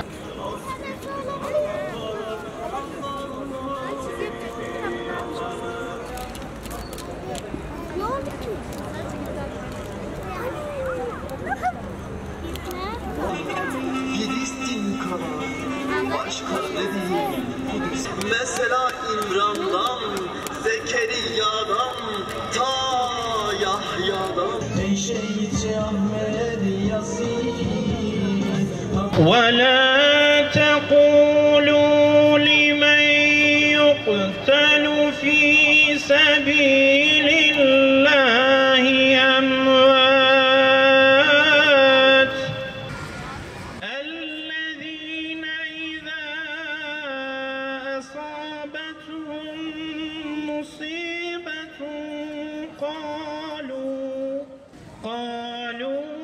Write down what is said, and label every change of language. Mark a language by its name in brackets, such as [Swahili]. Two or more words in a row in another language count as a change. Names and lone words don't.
[Turkish] Filistin kalan başka ne diyeyim? Mesela İmran'dan, Zekeriya'dan, ta Yahya'dan. [Arabic] ولا تقولوا لمن يقتل في سبيل الله أموات الذين إذا أصابتهم مصيبة قالوا